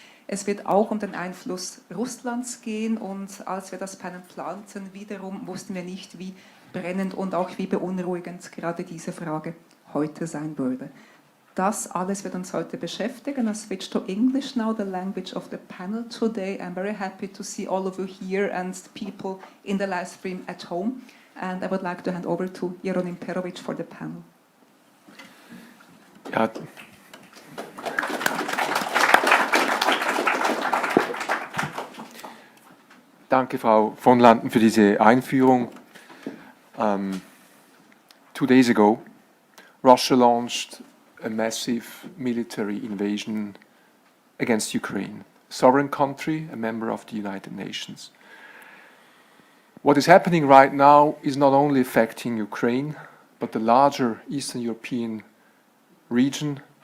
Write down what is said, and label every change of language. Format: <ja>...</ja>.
<de>Es wird auch um den Einfluss Russlands gehen und als wir das Panel planten, wiederum wussten wir nicht, wie brennend und auch wie beunruhigend gerade diese Frage heute sein würde. Das alles wird uns heute beschäftigen.</de> <en>I switch to English now, the language of the panel today. I'm very happy to see all of you here and people in the live stream at home. And I would like to hand over to Jeronim Perović for the panel.</en> <de>Ja. Danke, Frau von Landen, für diese Einführung.</de> <en>2 days ago, Russia launched a massive military invasion against Ukraine, a sovereign country, a member of the United Nations. What is happening right now is not only affecting Ukraine, but the larger Eastern European region.</en>